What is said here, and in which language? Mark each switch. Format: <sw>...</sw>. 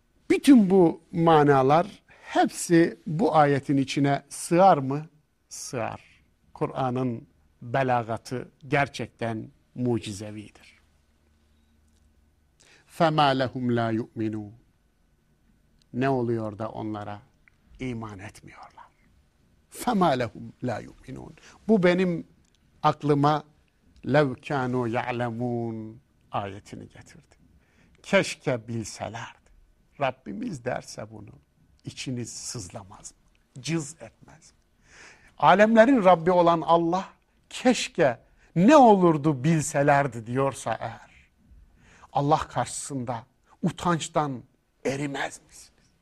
<tr>Bütün bu manalar hepsi bu ayetin içine sığar mı? Sığar. Kur'an'ın belagatı gerçekten mucizevidir.</tr> <ar>فَمَا لَهُمْ لَا يُؤْمِنُونَ</ar> <tr>Ne oluyor da onlara iman etmiyorlar?</tr> <ar>فَمَا لَهُمْ لَا يُؤْمِنُونَ</ar> <tr>Bu benim aklıma</tr> <ar>لَوْ كَانُوا يَعْلَمُونَ</ar> <tr>ayetini getirdi. Keşke bilseler. Rabbimiz derse bunu, içiniz sızlamaz mı? Cız etmez mi? Alemlerin Rabbi olan Allah, keşke ne olurdu bilselerdi diyorsa eğer, Allah karşısında utançtan erimez misiniz?</tr>